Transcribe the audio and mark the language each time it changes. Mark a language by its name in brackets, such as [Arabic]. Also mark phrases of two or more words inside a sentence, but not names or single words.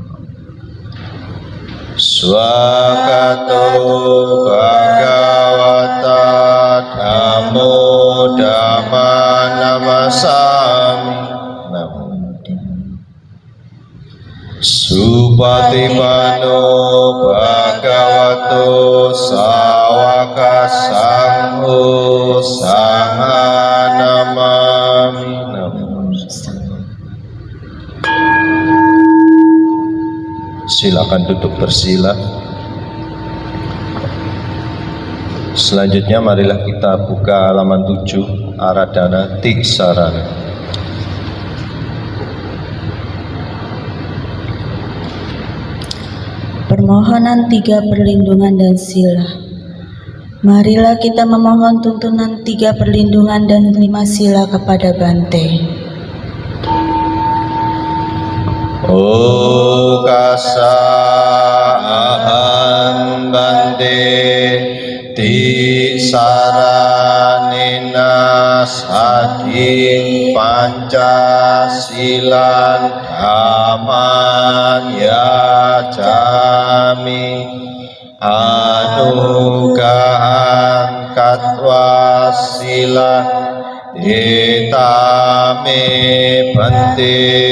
[Pali] Swakato Bhagavata Dhammo Dhamma Namasami Namo Supatipano Bhagavato Sawaka Sangho Sangha Namami. [Indonesian] Silakan duduk bersila. Selanjutnya marilah kita buka halaman 7 Aradhana Tiksarana. Permohonan 3 perlindungan dan sila. Marilah kita memohon tuntunan 3 perlindungan dan 5 sila kepada Bante. [Pali] Okasa aham Bante Tisaranena sading Pancasilan aman yacami anugahan katwa sila etame Bante